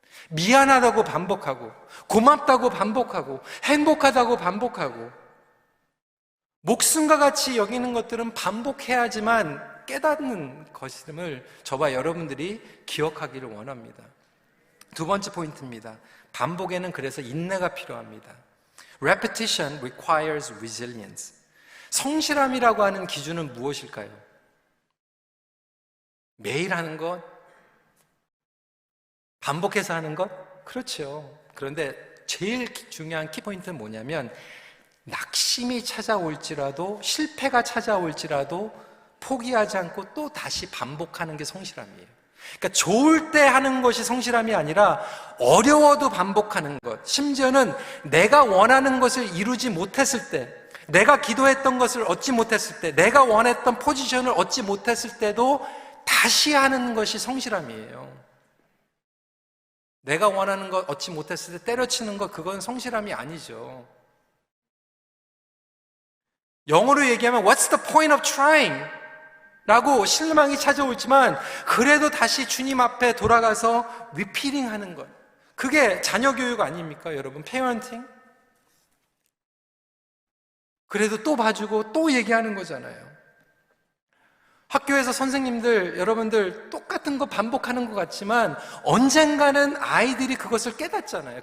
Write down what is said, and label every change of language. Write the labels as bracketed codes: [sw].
[ko] 미안하다고 반복하고, 고맙다고 반복하고, 행복하다고 반복하고, 목숨과 같이 여기는 것들은 반복해야지만 깨닫는 것임을 저와 여러분들이 기억하기를 원합니다. 두 번째 포인트입니다. 반복에는 그래서 인내가 필요합니다. [en] Repetition requires resilience. [ko] 성실함이라고 하는 기준은 무엇일까요? 매일 하는 것? 반복해서 하는 것? 그렇죠. 그런데 제일 중요한 키포인트는 뭐냐면, 낙심이 찾아올지라도, 실패가 찾아올지라도 포기하지 않고 또 다시 반복하는 게 성실함이에요. 그러니까 좋을 때 하는 것이 성실함이 아니라 어려워도 반복하는 것, 심지어는 내가 원하는 것을 이루지 못했을 때, 내가 기도했던 것을 얻지 못했을 때, 내가 원했던 포지션을 얻지 못했을 때도 다시 하는 것이 성실함이에요. 내가 원하는 것 얻지 못했을 때 때려치는 것, 그건 성실함이 아니죠. 영어로 얘기하면 [en] What's the point of trying? [ko] 라고 실망이 찾아오지만 그래도 다시 주님 앞에 돌아가서 리피링 하는 것, 그게 자녀 교육 아닙니까 여러분? 페어런팅? 그래도 또 봐주고 또 얘기하는 거잖아요. 학교에서 선생님들, 여러분들 똑같은 거 반복하는 것 같지만 언젠가는 아이들이 그것을 깨닫잖아요.